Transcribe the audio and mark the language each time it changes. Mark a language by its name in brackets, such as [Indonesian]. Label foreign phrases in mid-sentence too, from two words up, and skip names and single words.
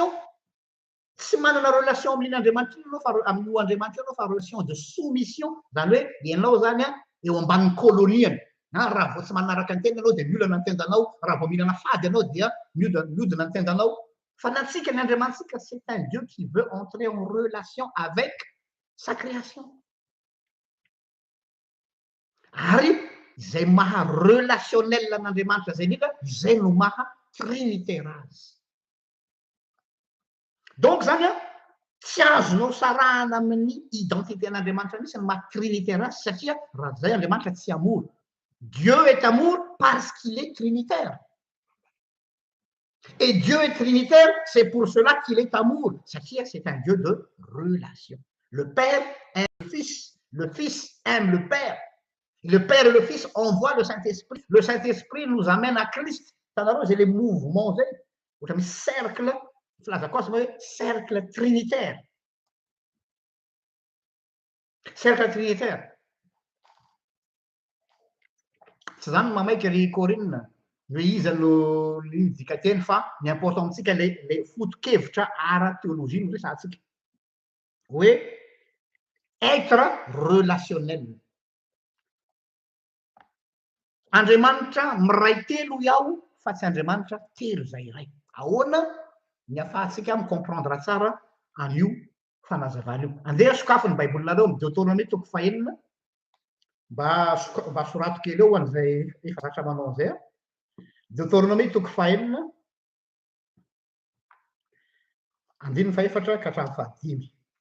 [Malagasy] Tsisy relation. tsy manana relation amin'Andriamanitra ianao fa amin'io Andriamanitra ianao fa [French] relation de soumission [Malagasy] zany hoe ianao zany a eo ambanin'ny koloniany na raha vao tsy manaraka ny tena ianao dia miolana ny tendanao raha vao mihinana fady ianao dia miodina ny tendanao fa natsika ny Andriamantsika [French] c'est un Dieu qui veut entrer en relation avec sa création [Malagasy] ary izay maha relationnel n'Andriamanitra zay ndrindra izay no maha trinitaire azy donc zany a tsy azonao sarahana amin'ny identité an'Andriamanitra misy ny maha trinitaire azy satria raha zay Andriamanitra tsy amour [French] Dieu est amour parce qu'il est trinitaire et Dieu est trinitaire c'est pour cela qu'il est amour satria c'est un Dieu de relation le Père aime le Fils aime le Père et le Fils envoient le Saint-Esprit nous amène à Christ [Malagasy] tanareo zay [French] le mouvement [Malagasy] zay ohatra misy [French] cercle [Malagasy] filaza koa hoe [French] cercle trinitaire [Malagasy] tsy zany mamaiky ry Corinne hoe iza no dika teny fa ny important amintsika le foto-kevitra ara-théologie no resantsika hoe [French] être relationnel [Malagasy] Andriamanitra miray telo iaho fa tsy Andriamanitra telo zay iray ahoana ny ahafahantsika micomprendre tsara an'io fanazavana io andeha sokafiny baibolinareo amin'ny Deutéronomie toko 4 mba sorato kely eo an'izay efa zatra manao an'izay Deutéronomie toko 4 andininy 4 ka hatramin'ny 5